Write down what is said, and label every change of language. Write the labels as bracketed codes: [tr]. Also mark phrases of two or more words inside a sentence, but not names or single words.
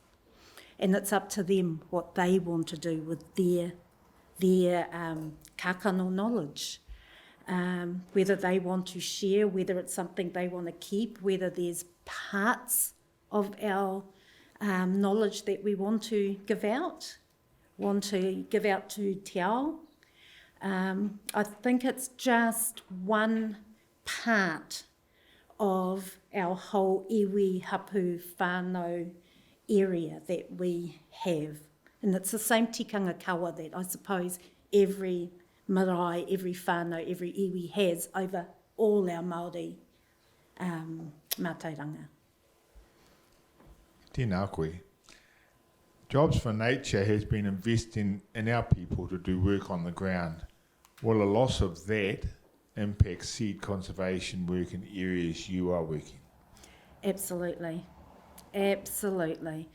[en] And it's up to them what they want to do with their kākano knowledge. Whether they want to share, whether it's something they want to keep, whether there's parts of our knowledge that we want to give out to te ao. I think it's just one part of our whole [mi] iwi hapu whānau [en] area that we have. And it's the same [mi] tikanga kawa [en] that I suppose every marae, every whānau, every iwi has over all our [mi] Māori mātauranga. Tēnā koe. [en] Jobs for Nature has been investing in our people to do work on the ground. Will a loss of that impact seed conservation work in areas you are working? Absolutely. Absolutely.